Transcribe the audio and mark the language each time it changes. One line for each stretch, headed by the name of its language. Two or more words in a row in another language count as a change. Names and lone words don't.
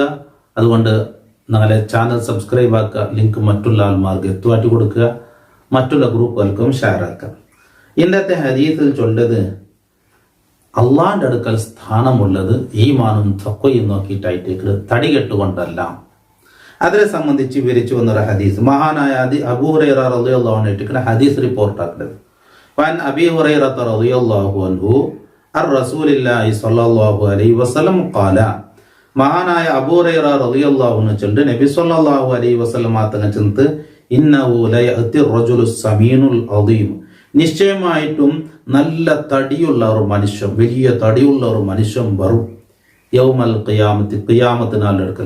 Malayalam: അതുകൊണ്ട് ഞങ്ങളെ ചാനൽ സബ്സ്ക്രൈബ് ആക്കുക, ലിങ്ക് മറ്റുള്ള ആൾമാർക്ക് എത്തുവാറ്റി കൊടുക്കുക, മറ്റുള്ള ഗ്രൂപ്പുകൾക്കും ഷെയർ ആക്കുക. ഇന്നത്തെ ഹദീസിൽ ചൊല്ലത് അള്ളാന്റെ അടുക്കൽ സ്ഥാനമുള്ളത് ഈമാനും തഖ്വയും നോക്കിയിട്ടായിട്ട് തടി കെട്ടുകൊണ്ടല്ല. അതിനെ സംബന്ധിച്ച് വിവരിച്ചു വന്നൊരു ഹദീസ് മഹാനായ അബൂ ഹുറൈറ
Arabic: رضي الله عنه
Malayalam: ഹദീസ് റിപ്പോർട്ടാക്കുന്നത്
Arabic: وعن أبي هريرة رضي الله عنه عن رسول الله صلى الله عليه وسلم قال
Malayalam: മഹാനായ അബൂ ഹുറൈറ
Arabic: رضي الله عنه
Malayalam: ചൊല്ലുന്നു നബി
Arabic: صلى الله عليه وسلم
Malayalam: തങ്ങൾ ചൊല്ലുന്നു
Arabic: إنه ليأتي الرجل السمين العظيم
Malayalam: നിശ്ചയമായിട്ടും നല്ല തടിയുള്ള ഒരു മനുഷ്യൻ, വലിയ തടിയുള്ള ഒരു മനുഷ്യൻ വരും
Arabic: يوم القيامة
Malayalam: ഖിയാമത്തിനാൾ അടുക്കൽ.